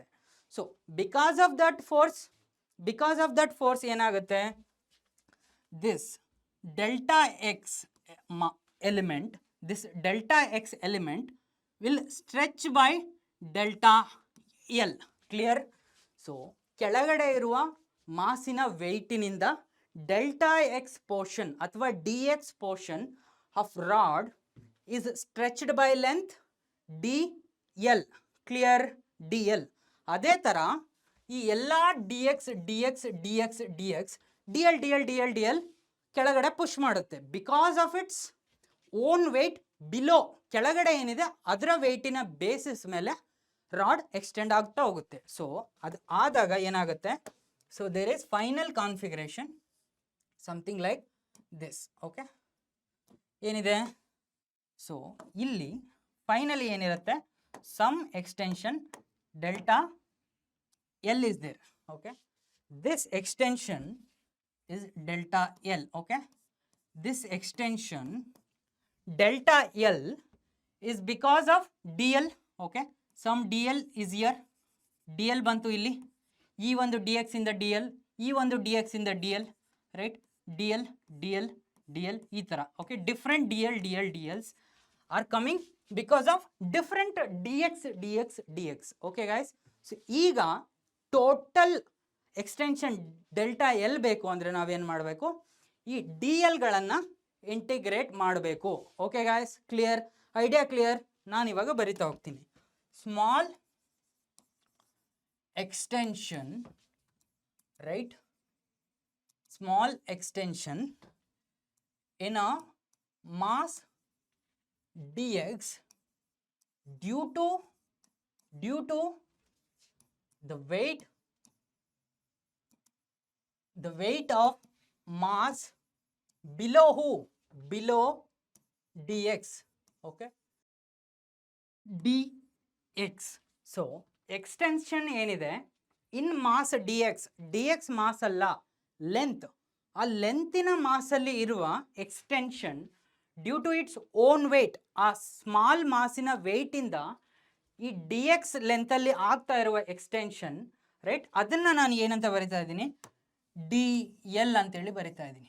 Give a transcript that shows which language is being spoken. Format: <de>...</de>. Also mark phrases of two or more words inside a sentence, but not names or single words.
<en>so because of that force ಏನಾಗುತ್ತೆ, this delta x element, this delta x element will stretch by delta L. Clear? So</en> <kn>ಕೆಳಗಡೆ ಇರುವ ಮಾಸಿನ ವೆಯ್ಟಿನಿಂದ</kn> <en>delta x portion ಅಥವಾ d x portion of rod is stretched by length dl. ಕ್ಲಿಯರ್? dl.</en> <kn>ಅದೇ ಥರ ಈ ಎಲ್ಲ dx dx dx dx dl dl dl dl ಕೆಳಗಡೆ ಪುಷ್ ಮಾಡುತ್ತೆ.</kn> <en>because of its own weight below,</en> <kn>ಕೆಳಗಡೆ ಏನಿದೆ ಅದರ ವೆಯ್ಟಿನ ಬೇಸಿಸ್ ಮೇಲೆ ರಾಡ್ ಎಕ್ಸ್ಟೆಂಡ್ ಆಗ್ತಾ ಹೋಗುತ್ತೆ.</kn> <en>ಸೊ</en> <kn>ಅದು ಆದಾಗ ಏನಾಗುತ್ತೆ,</kn> <en>so there is final configuration something like this. ಓಕೆ, ಏನಿದೆ, ಸೊ</en> <kn>ಇಲ್ಲಿ ಫೈನಲಿ ಏನಿರುತ್ತೆ,</kn> <en>some extension delta L is there. Okay, this extension is delta L. Okay, this extension delta L is because of dl. Okay, some dl is here,</en> <kn>dl ಬಂತು ಇಲ್ಲಿ, ಈ ಒಂದು dx ಇಂದ dl, ಈ ಒಂದು dx ಇಂದ dl, right? dl dl dl ಈ ತರ.</kn> <en>Okay, different dl dl dls are coming because of different dx dx dx. Okay guys, so</en> <kn>ಈಗ</kn> <en>total extension delta L</en> <kn>ಬೇಕು ಅಂದರೆ ನಾವೇನು ಮಾಡಬೇಕು, ಈ ಡಿ ಎಲ್ಗಳನ್ನು ಇಂಟಿಗ್ರೇಟ್ ಮಾಡಬೇಕು.</kn> <en>Okay guys, clear? Idea clear?</en> <kn>ನಾನು ಇವಾಗ ಬರಿತಾ ಹೋಗ್ತೀನಿ.</kn> <en>small extension, right, small extension in a mass d x due to the weight of mass below who? Below dx. Okay, dx. so extension ಏನಿದೆ in mass dx ಮಾಸ್ ಅಲ್ಲ, ಲೆಂತ್.</en> <kn>ಆ ಲೆಂತಿನ ಮಾಸಲ್ಲಿ ಇರುವ ಎಕ್ಸ್ಟೆನ್ಷನ್</kn> <en>due to its own weight,</en> <kn>ಆ ಸ್ಮಾಲ್ ಮಾಸಿನ ವೆಯ್ಟಿಂದ ಈ ಡಿ ಎಕ್ಸ್ ಲೆಂತಲ್ಲಿ ಆಗ್ತಾ ಇರುವ</kn> <en>extension, right,</en> <kn>ಅದನ್ನು ನಾನು ಏನಂತ ಬರಿತಾ ಇದ್ದೀನಿ, ಡಿ ಎಲ್ ಅಂತೇಳಿ ಬರಿತಾ ಇದ್ದೀನಿ.</kn>